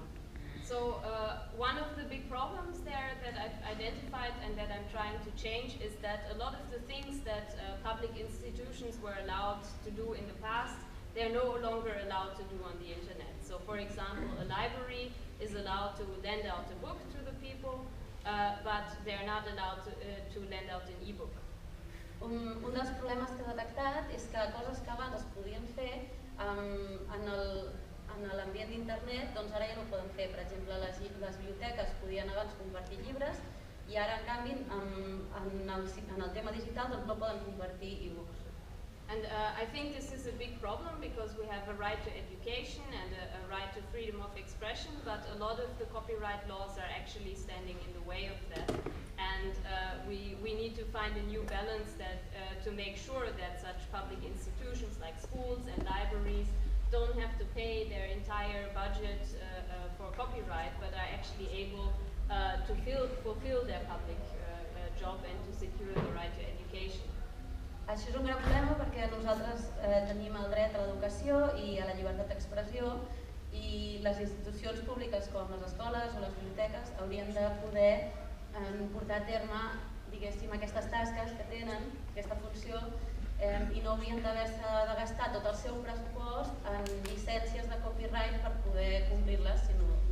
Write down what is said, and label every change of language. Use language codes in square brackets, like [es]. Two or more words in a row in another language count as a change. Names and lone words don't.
[en] So one of the big problems there that I've identified and that I'm trying to change is that a lot of the things that public institutions were allowed to do in the past, they're no longer allowed to do on the internet. So for example, a library is allowed to lend out a book to the people, but they're not allowed to lend out an e-book. [ca] Un dels problemes que he detectat és que coses que abans es podien fer en l'ambient d'internet, doncs ara ja no ho poden fer. Per exemple, les biblioteques podien abans compartir llibres i ara, en canvi, en el tema digital no poden compartir e-books. [en] And I think this is a big problem because we have a right to education and a right to freedom of expression, but a lot of the copyright laws are actually standing in the way of that. And we need to find a new balance to make sure that such public institutions like schools and libraries don't have to pay their entire budget for copyright, but are actually able to fulfill their public job and to secure the right to education. [ca] Això és un gran problema perquè nosaltres tenim el dret a l'educació i a la llibertat d'expressió i les institucions públiques com les escoles o les biblioteques haurien de poder portar a terme, diguéssim, aquestes tasques que tenen, aquesta funció, i no haurien d'haver-se de gastar tot el seu pressupost en llicències de copyright per poder complir-les, sinó...